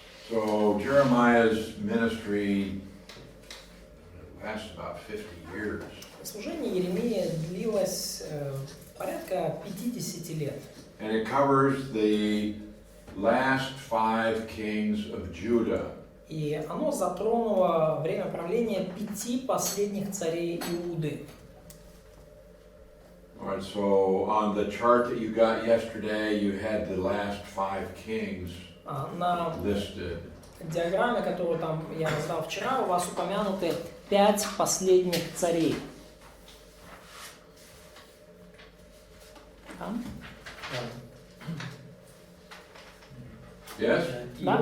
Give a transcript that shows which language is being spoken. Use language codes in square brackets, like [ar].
[en] So Jeremiah's ministry lasts about 50 years. [ru] Служение Иеремии длилось порядка 50 лет. [en] And it covers the last 5 kings of Judah. [ru] И оно затронуло время правления 5 последних царей Иуды. [en] All right, so on the chart that you got yesterday, you had the last 5 kings [ru] На [en] listed. [ru] диаграмме, которую там я раздал вчера, у вас упомянуты 5 последних царей. Да? [en] Yes? [ru] Да,